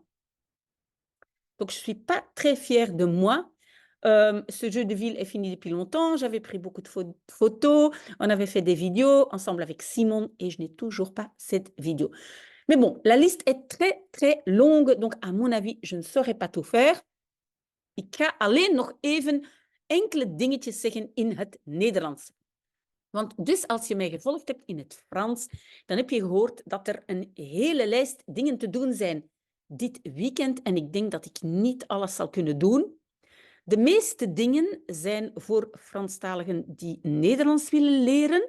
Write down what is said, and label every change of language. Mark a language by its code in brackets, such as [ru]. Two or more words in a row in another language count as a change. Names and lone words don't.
[fr] Donc, je ne suis pas très fière de moi. Ce jeu de ville est fini depuis longtemps. J'avais pris beaucoup de photos. On avait fait des vidéos ensemble avec Simon et je n'ai toujours pas cette vidéo. Mais bon, la liste est très, très longue. Donc, à mon avis, je ne saurais pas tout faire. [nl] Ik ga alleen nog even enkele dingetjes zeggen in het Nederlands. Want dus als je mij gevolgd hebt in het Frans, dan heb je gehoord dat er een hele lijst dingen te doen zijn dit weekend. En ik denk dat ik niet alles zal kunnen doen. De meeste dingen zijn voor Franstaligen die Nederlands willen leren.